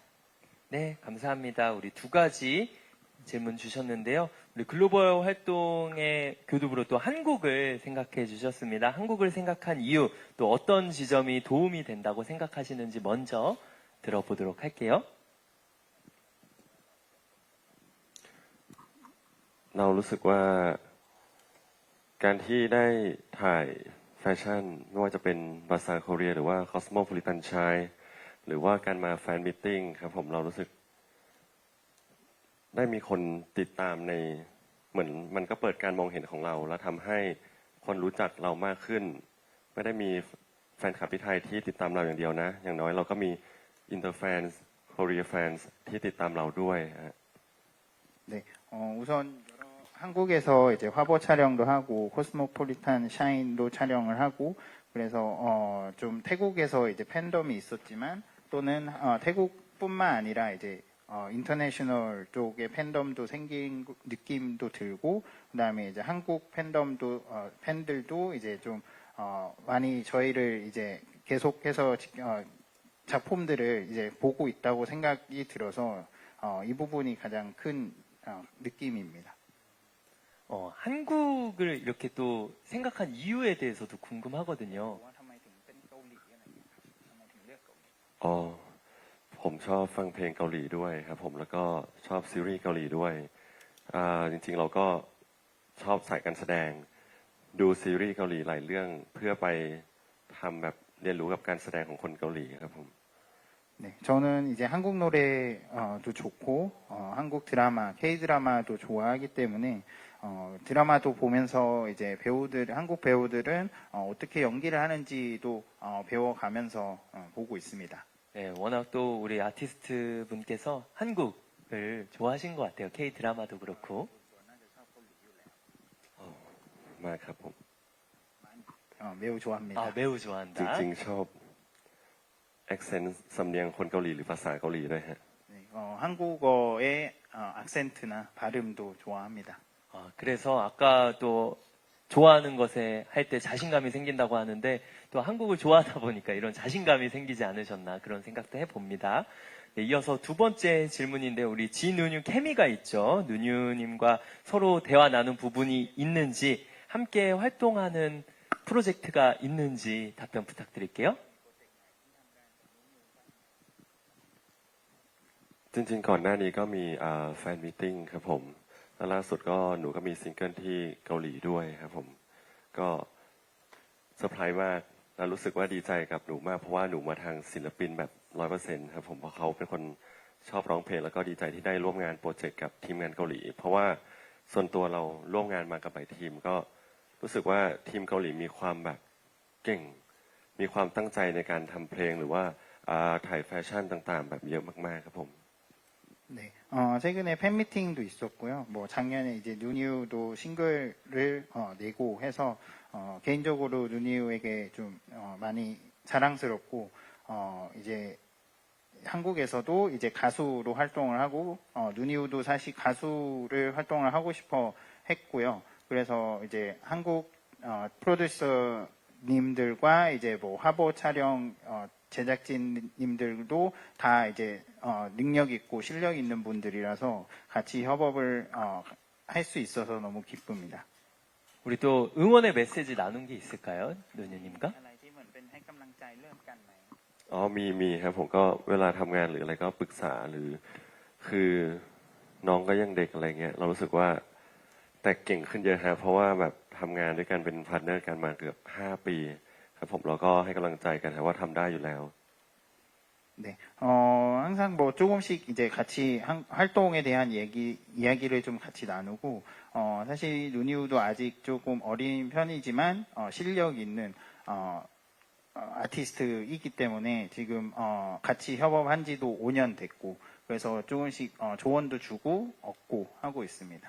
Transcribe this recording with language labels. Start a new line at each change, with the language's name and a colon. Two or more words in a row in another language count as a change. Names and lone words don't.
Korean: 네, 감사합니다. 우리 두 가지 질문 주셨는데요. 우리 글로벌 활동의 교두부로 또 한국을 생각해 주셨습니다. 한국을 생각한 이유, 또 어떤 지점이 도움이 된다고 생각하시는지 먼저 들어보도록 할게요.
Thai: เรารู้สึกว่าการที่ได้ถ่ายแฟชั่นไม่ว่าจะเป็นบาซาร์โคเรียหรือว่าคอสโมโพลิตันชัยหรือว่าการมาแฟนมิทติ้งครับผมเรารู้สึก ได้มีคนติดตามในเหมือนมันก็เปิดการมองเห็นของเราและทำให้คนรู้จักเรามากขึ้น ไม่ได้มีแฟนคลับที่ไทยที่ติดตามเราอย่างเดียวนะ อย่างน้อยเราก็มีอินเตอร์แฟนส์โคเรียแฟนส์ที่ติดตามเราด้วยฮะ
Korean: 네, 우선 한국에서 이제 화보 촬영도 하고 코스모폴리탄 샤인도 촬영을 하고 그래서 좀 태국에서 이제 팬덤이 있었지만 또는 태국뿐만 아니라 이제 인터내셔널 쪽의 팬덤도 생긴 느낌도 들고 그다음에 이제 한국 팬덤도 팬들도 이제 좀 많이 저희를 이제 계속해서 작품들을 이제 보고 있다고 생각이 들어서 이 부분이 가장 큰 느낌입니다. 한국을 이렇게 또 생각한 이유에 대해서도 궁금하거든요.
Thai: อ๋อผมชอบฟังเพลงเกาหลีด้วยครับผมแล้วก็ชอบซีรีส์เกาหลีด้วยจริงๆเราก็ชอบสายการแสดงดูซีรีส์เกาหลีหลายเรื่องเพื่อไปทำแบบเรียนรู้กับการแสดงของคนเกาหลีครับผม
Korean: 네, 저는 이제 한국 노래도 좋고 한국 드라마, K 드라마도 좋아하기 때문에 드라마도 보면서 이제 한국 배우들은 어떻게 연기를 하는지도 배워가면서 보고 있습니다. 네, 워낙 또 우리 아티스트 분께서 한국을 좋아하신 것 같아요. K 드라마도 그렇고.
Thai: มากครับผม
Korean: 매우 좋아합니다. 아, 매우
Thai: จ
Korean: 좋아한다.
Thai: ริงๆชอบ accent สำเนียงคนเกาหลีหรือภาษาเกาหลีด้วยฮะ
Korean: 네, 한국어의 악센트나 발음도 좋아합니다. 그래서 아까 또 좋아하는 것에 할 때 자신감이 생긴다고 하는데 또 한국을 좋아하다 보니까 이런 자신감이 생기지 않으셨나 그런 생각도 해봅니다. 네, 이어서 두 번째 질문인데 우리 지누뉴 케미가 있죠. 누뉴님과 서로 대화 나눈 부분이 있는지 함께 활동하는 프로젝트가 있는지 답변 부탁드릴게요.
Thai: จริงๆก่อนหน้านี้ก็มีแฟนมีตติ้งครับผมแล้วล่าสุดก็หนูก็มีซิงเกิลที่เกาหลีด้วยครับ ผมก็เซอร์ไพรส์มากแล้วรู้สึกว่าดีใจกับหนูมากเพราะว่าหนูมาทางศิลปินแบบ 100% ครับผมเพราะเขาเป็นคนชอบร้องเพลงแล้วก็ดีใจที่ได้ร่วมงานโปรเจกต์กับทีมงานเกาหลีเพราะว่าส่วนตัวเราร่วมงานมากับหลายทีมก็รู้สึกว่าทีมเกาหลีมีความแบบเก่งมีความตั้งใจในการทำเพลงหรือว่าถ่ายแฟชั่นต่างๆแบบเยอะมากๆครับผม
Korean: 네, 최근에 팬미팅도 있었고요. 뭐 작년에 이제 누니우도 싱글을 내고 해서 개인적으로 누니우에게 좀 많이 자랑스럽고 이제 한국에서도 이제 가수로 활동을 하고 누니우도 사실 가수를 활동을 하고 싶어 했고요. 그래서 이제 한국 프로듀서님들과 이제 뭐 화보 촬영 제작진님들도 다 이제 능력 있고 실력 있는 분들이라서 같이 협업을 할 수 있어서 너무 기쁩니다. 우리 또 응원의 메시지 나눈 게 있을까요? 누뉴님과?
Thai: อ๋อมีครับผมก็เวลาทำงานหรืออะไรก็ปรึกษาหรือคือน้องก็ยังเด็กอะไรเงี้ยเรารู้สึกว่าแต่เก่งขึ้นเยอะฮะเพราะว่าแบบทำงานด้วยกันเป็นพาร์ทเนอร์กันมาเกือบ5 ปีครับผมเราก็ให้กำลังใจกันครับว่าทำได้อยู่แล้ว
Korean: 네, 항상 뭐 조금씩 이제 같이 활동에 대한 이야기를 좀 같이 나누고, 사실 누니우도 아직 조금 어린 편이지만, 실력 있는, 아티스트이기 때문에 지금, 같이 협업한 지도 5년 됐고, 그래서 조금씩, 조언도 주고, 얻고 하고 있습니다.